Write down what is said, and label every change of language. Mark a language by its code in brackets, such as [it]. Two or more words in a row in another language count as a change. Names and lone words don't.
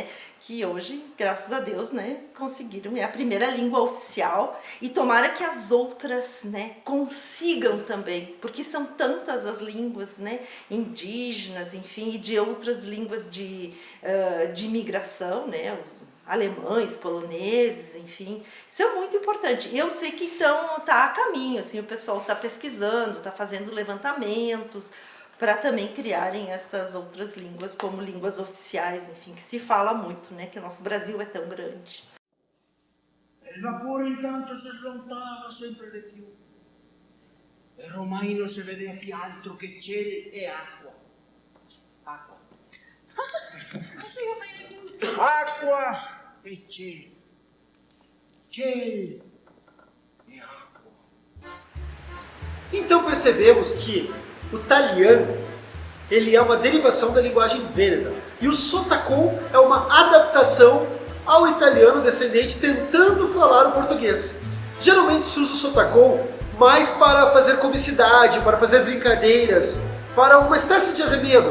[pt] Que hoje, graças a Deus, né, conseguiram, é a primeira língua oficial e tomara que as outras, né, consigam também, porque são tantas as línguas, né, indígenas, enfim, e de outras línguas de imigração, né, os alemães, poloneses, enfim, isso é muito importante. Eu sei que então tá a caminho, assim, o pessoal tá pesquisando, tá fazendo levantamentos, para também criarem estas outras línguas como línguas oficiais, enfim, que se fala muito, né, que o nosso Brasil é tão grande. [it] Il vapore intanto si slontava sempre di più e ormai non si vedeva più altro che cielo e acqua. Acqua. Acqua e cielo. Cielo e acqua. [pt] Então percebemos que o italiano, ele é uma derivação da linguagem vêneta e o sotacon é uma adaptação ao italiano descendente tentando falar o português. Geralmente se usa o sotacon mais para fazer comicidade, para fazer brincadeiras, para uma espécie de arremedo.